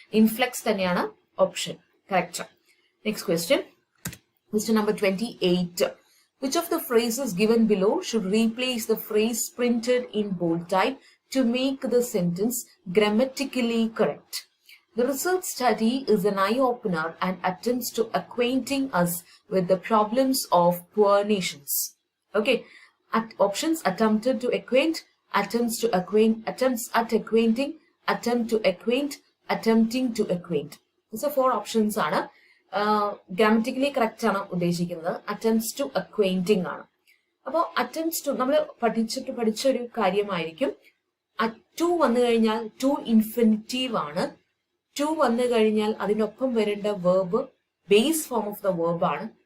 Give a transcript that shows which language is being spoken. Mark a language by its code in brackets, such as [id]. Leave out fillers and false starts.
[ml] Influx തന്നെയാണ് option correct. [en] Next question. Question number 28. Which of the phrases given below should replace the phrase printed in bold type to make the sentence grammatically correct? The research study is an eye-opener and attempts to acquainting us with the problems of poor nations. Okay. Options: attempted to acquaint, attempts to acquaint, attempts at acquainting, attempt to acquaint, attempting to acquaint. These are 4 options ആണ്. [ml] Grammatically correct ആണ് ഉദ്ദേശിക്കുന്നത്. Attempts to അക്വൈന്റിങ് ആണ്. അപ്പോൾ attempts to നമ്മൾ പഠിച്ച ഒരു കാര്യമായിരിക്കും. To വന്നു കഴിഞ്ഞാൽ ടു ഇൻഫിനിറ്റീവ് ആണ്. ടു വന്നു കഴിഞ്ഞാൽ അതിനൊപ്പം വരേണ്ട verb base form of the verb ആണ്.